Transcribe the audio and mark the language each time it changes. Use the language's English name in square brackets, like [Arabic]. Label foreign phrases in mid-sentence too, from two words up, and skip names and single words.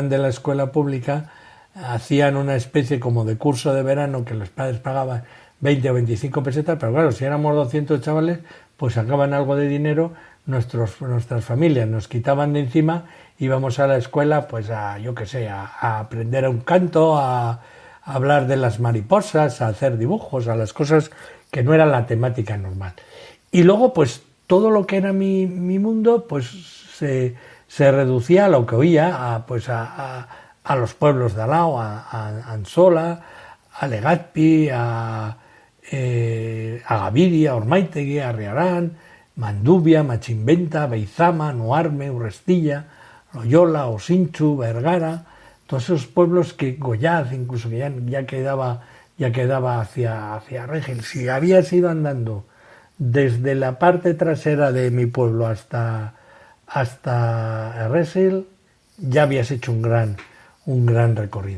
[Spanish] de la escuela pública, hacían una especie como de curso de verano que los padres pagaban 20 o 25 pesetas, pero claro, si éramos 200 chavales, pues sacaban algo de dinero, nuestras familias nos quitaban de encima, íbamos a la escuela pues a aprender un canto, a hablar de las mariposas, a hacer dibujos, a las cosas que no era la temática normal. Y luego pues todo lo que era mi mundo pues se reducía a lo que oía, a los pueblos de al lado, a Ansola, a Legazpi, a Gaviria, a Ormaitegui, a Riarán, Mandubia, Machimventa, Beizama, Nuarme, Urrestilla, Loyola, Osinchu, Vergara, todos esos pueblos que Goiás, incluso que ya quedaba hacia Regel. Si habías ido andando desde la parte trasera de mi pueblo hasta Regel, ya habías hecho un gran recorrido.